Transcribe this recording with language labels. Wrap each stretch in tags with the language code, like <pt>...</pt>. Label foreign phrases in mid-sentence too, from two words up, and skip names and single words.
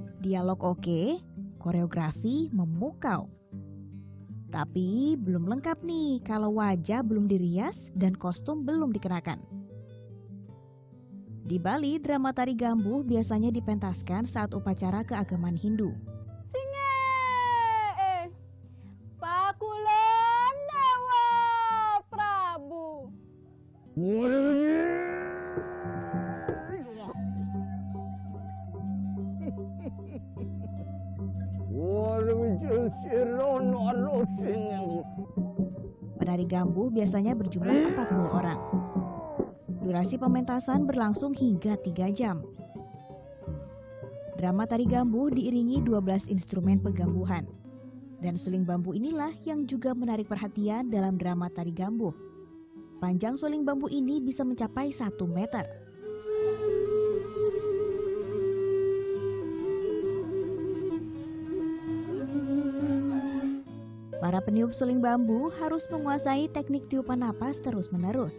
<id>Dialog oke, koreografi memukau. Tapi belum lengkap nih kalau wajah belum dirias dan kostum belum dikenakan. Di Bali, drama tari Gambuh biasanya dipentaskan saat upacara keagamaan Hindu. Pakulan Dewa Prabu. Penari Gambuh biasanya berjumlah 40 orang. Durasi pementasan berlangsung hingga 3 jam. Drama tari Gambuh diiringi 12 instrumen pegambuhan. Dan suling bambu inilah yang juga menarik perhatian dalam drama tari Gambuh. Panjang suling bambu ini bisa mencapai 1 meter. Para peniup suling bambu harus menguasai teknik tiupan napas terus-menerus.</id>